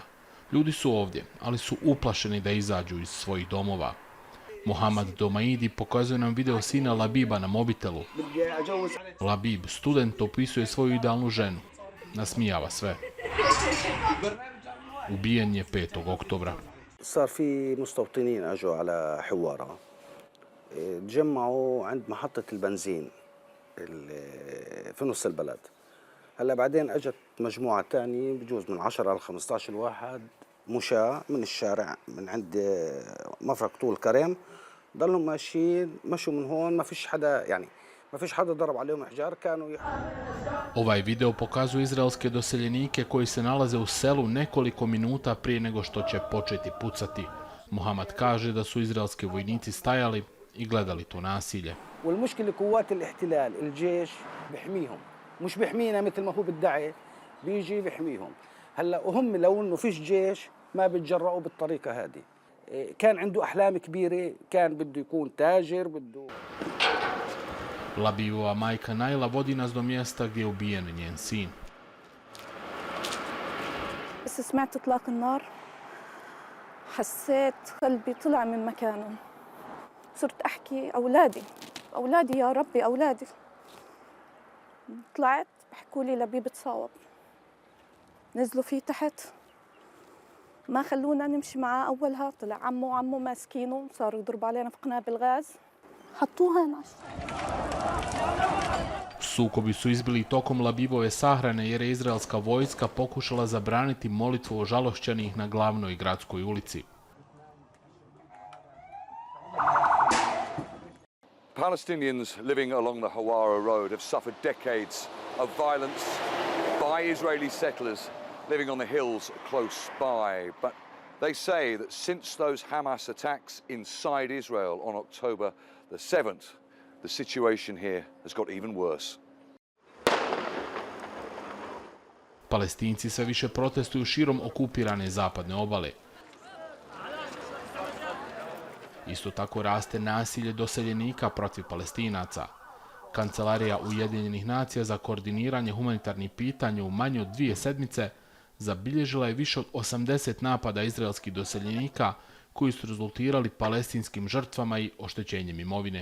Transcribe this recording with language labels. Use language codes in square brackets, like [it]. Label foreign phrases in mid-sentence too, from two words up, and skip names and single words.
[bs] Ljudi su ovdje, ali su uplašeni da izađu iz svojih domova. Mohamed Domaidi pokazuje nam video sina Labiba na mobitelu. Labib, student, opisuje svoju idealnu ženu. Nasmijava sve. Ubijen je 5. oktobra. [ar] صار في مستوطنين اجوا على حواره تجمعوا عند محطه البنزين في نص البلد. هلا بعدين اجت مجموعه ثانيه بجوز من 10 ل 15 واحد مشاة من الشارع من عند مفرق طول كريم. ضلوا ماشيين مشوا من هون ما فيش حدا ضرب عليهم احجار كانوا. [bs] Ovaj video pokazuje izraelske doseljenike koji se nalaze u selu nekoliko minuta prije nego što će početi pucati. Mohamed kaže da su izraelski vojnici stajali i gledali to nasilje. [ar] والمشكله قوات الاحتلال الجيش بيحميهم مش بيحمينا مثل ما هو بيدعي بيجي بيحميهم. هلا وهم لو انه فيش جيش ما بيتجرؤوا بالطريقه هذه. كان عنده احلام كبيره كان بده يكون تاجر بده. [bs] Labivova majka Najla vodi nas do mjesta gdje je ubijen njen sin. [ar] بس سمعت اطلاق النار حسيت قلبي طلع من مكانه. صرت احكي اولادي يا ربي اولادي. طلعت بحكوا لي لبيب تصاوب. نزلوا فيه تحت ما خلونا نمشي معاه اولها. طلع عمه ماسكينه صاروا يضربوا علينا في قنابل غاز. حطوها هنا. [bs] Sukobi su izbili tokom Labibove sahrane jer je izraelska vojska pokušala zabraniti molitvu ožalošćenih na glavnoj gradskoj ulici. [en] Palestinians living along the Hawara Road have suffered decades of violence by Israeli settlers living on the hills close by. But they say that since those Hamas attacks inside Israel on October the 7th, the situation here has got even worse. [bs] Palestinci sve više protestuju širom okupirane zapadne obale. Isto tako raste nasilje doseljenika protiv Palestinaca. Kancelarija Ujedinjenih nacija za koordiniranje humanitarnih pitanja u manje od 2 sedmice zabilježila je više od 80 napada izraelskih doseljenika koji su rezultirali palestinskim žrtvama i oštećenjem imovine.